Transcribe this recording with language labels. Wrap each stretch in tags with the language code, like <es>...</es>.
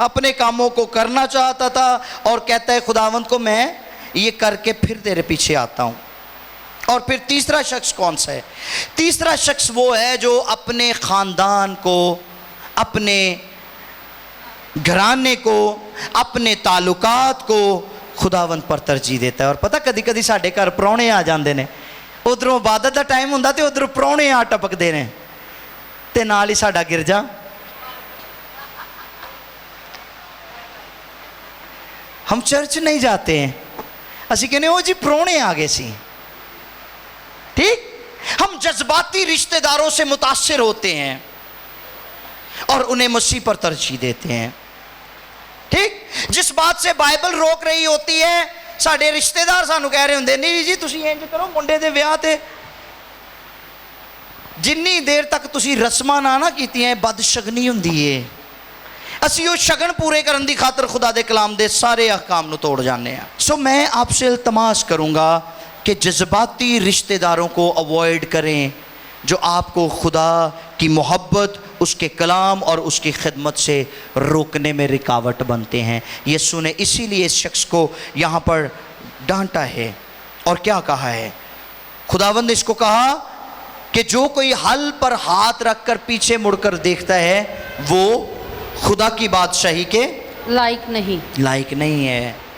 <ur>اپنے کاموں کو کرنا چاہتا تھا اور کہتا ہے خداوند کو میں یہ کر کے پھر تیرے پیچھے آتا ہوں. اور پھر تیسرا شخص کون سا ہے؟ تیسرا شخص وہ ہے جو اپنے خاندان کو, اپنے گھرانے کو, اپنے تعلقات کو خداوند پر ترجیح دیتا ہے.</ur> <pa>اور پتہ کدی کدی ساڈے گھر پرونے آ جاندے نے, ادھروں عبادت دا ٹائم ہوندا تے ادھروں پرونے آ ٹپکدے نے تے نال ہی ساڈا گرجا.</pa> <ur>ہم چرچ نہیں جاتے ہیں,</ur> <pa>اسی کہنے او جی پرونے آ گئے سی.</pa> <ur>ٹھیک, ہم جذباتی رشتہ داروں سے متاثر ہوتے ہیں اور انہیں مسیح پر ترجیح دیتے ہیں.</ur> <pa>ٹھیک,</pa> <ur>جس بات سے بائبل روک رہی ہوتی ہے,</ur> <pa>ساڈے رشتہ دار سانو کہہ رہے ہوندے نہیں جی تسی انج کرو, منڈے دے ویاہ تے جنی دیر تک تسی رسماں نہ کیتی ہیں بدشگنی ہوندی ہے. اسی وہ شگن پورے کرن دی خاطر خدا دے کلام دے سارے احکام نو توڑ جانے ہیں.</pa> <ur>سو میں آپ سے التماس کروں گا کہ جذباتی رشتہ داروں کو اوائڈ کریں جو آپ کو خدا کی محبت, اس کے کلام اور اس کی خدمت سے روکنے میں رکاوٹ بنتے ہیں. یسوع نے اسی لیے اس شخص کو یہاں پر ڈانٹا ہے اور کیا کہا ہے؟ خداوند نے اس کو کہا کہ جو کوئی حل پر ہاتھ رکھ کر پیچھے مڑ کر دیکھتا ہے وہ خدا کی بادشاہی کے لائق نہیں ہے.</ur>